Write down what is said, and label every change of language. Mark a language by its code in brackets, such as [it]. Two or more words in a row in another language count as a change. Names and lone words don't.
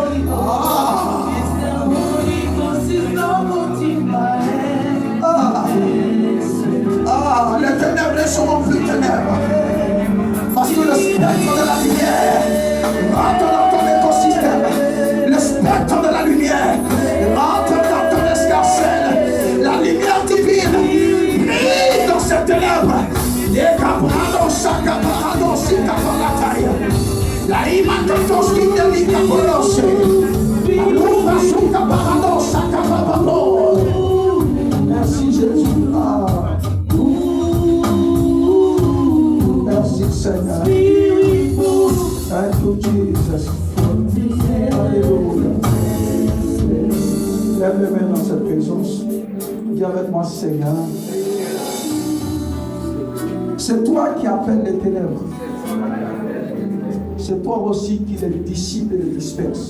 [fr] Les ténèbres ne seront plus ténèbres parce que le spectre de la lumière rentre dans ton écosystème. Le spectre de la lumière rentre dans ton escarcelle. La lumière divine brille dans ces ténèbres. La imakatos qui délika polose. La louva suka parado saka bababo. Merci Jésus. Merci Seigneur. [en] Thank you Jesus. [fr] Alléluia. Lève les mains dans cette présence. Dis avec moi Seigneur. C'est toi qui appelles les ténèbres. C'est toi aussi qui les dissipe et les disperse.